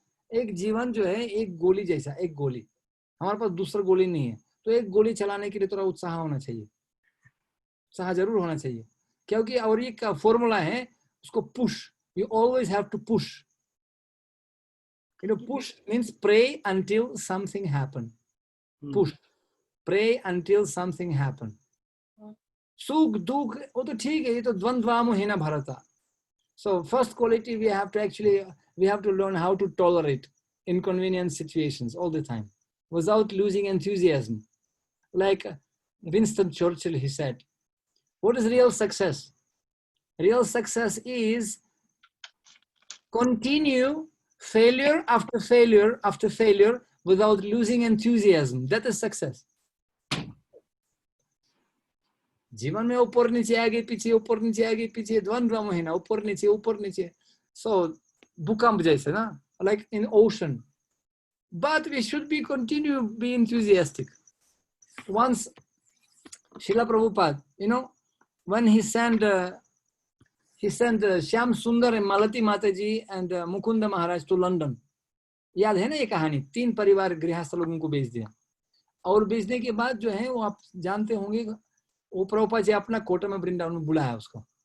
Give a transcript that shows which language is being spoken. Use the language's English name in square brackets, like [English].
[Hindi] एक जीवन जो है एक गोली जैसा, एक गोली, हमारे पास दूसरा गोली नहीं है, तो एक गोली चलाने के लिए थोड़ा उत्साह होना चाहिए, उत्साह जरूर होना चाहिए, क्योंकि और ये का फॉर्मूला है उसको push, [English] you always have to push, push means pray until something happen, [Hindi] push, pray until something happen. सुख दुख वो तो ठीक है, ये तो द्वंद्वामोहिना भरता। [English] So first quality we have to learn how to tolerate inconvenient situations all the time without losing enthusiasm. Like Winston Churchill, he said, what is real success? Real success is continue failure after failure after failure without losing enthusiasm. That is success. [Hindi] जीवन में ऊपर नीचे आगे पीछे, ऊपर नीचे आगे पीछे, द्वंद्व महीना, ऊपर नीचे, so भूकंप जैसे ना, [English] like in ocean, but we should be enthusiastic. Once Srila Prabhupada, when he sent Shyam Sundar and Malati Mataji and Mukunda Maharaj to London, [Hindi] याद है ना ये कहानी, 3 परिवार गृहस्थ लोगों को भेज दिया, और भेजने के बाद जो है वो आप जानते होंगे, वो प्रभुपाद जी अपना कोटा में वृंदावन में बुलाया उसको,